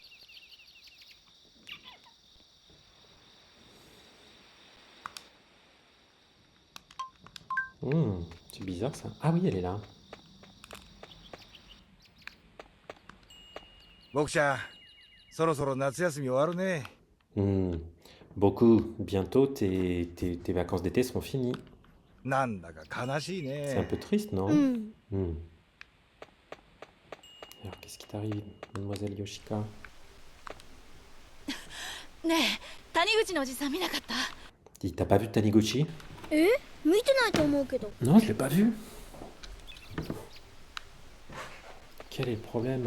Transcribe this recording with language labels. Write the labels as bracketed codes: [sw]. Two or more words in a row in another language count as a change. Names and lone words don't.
[fr] C'est bizarre ça. Ah oui, elle est là. [ja] 僕ちゃん、そろそろ夏休み終わるね。 [fr] Beaucoup. Bientôt, tes vacances d'été seront finies. [ja] なんだか悲しい [fr] C'est un [ja] ね。 [fr] peu triste, non? [ja] うん [fr] Alors, qu'est-ce qui t'arrive, mademoiselle Yoshika? [ja] ねえ谷口のおじさん見なかった？ [fr] Dis, t'as pas vu Taniguchi? [ja] 見てないと思うけど。 [fr] Non, je l'ai pas vu. Quel est le problème?